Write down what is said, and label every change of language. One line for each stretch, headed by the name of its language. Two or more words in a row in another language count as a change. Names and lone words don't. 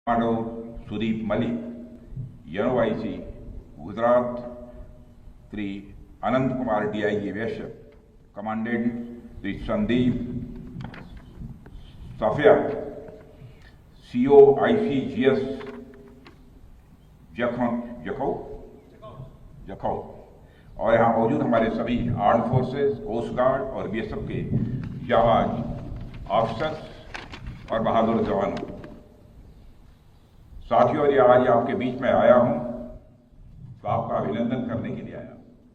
English: Commodore Sudeep Malik, NOIC, Gujarat, Sri Anand Kumar DIG Vaishya, Commandant Sri Sandeep Safia,
Hindi: CO ICGS जखौ और यहाँ मौजूद हमारे सभी
English: arm forces, coast guard
Hindi: और BSF के जाबाज ऑफिसर्स और बहादुर जवानों, साथियों, ये आज आपके बीच में आया हूं तो आपका अभिनंदन करने के लिए आया हूं।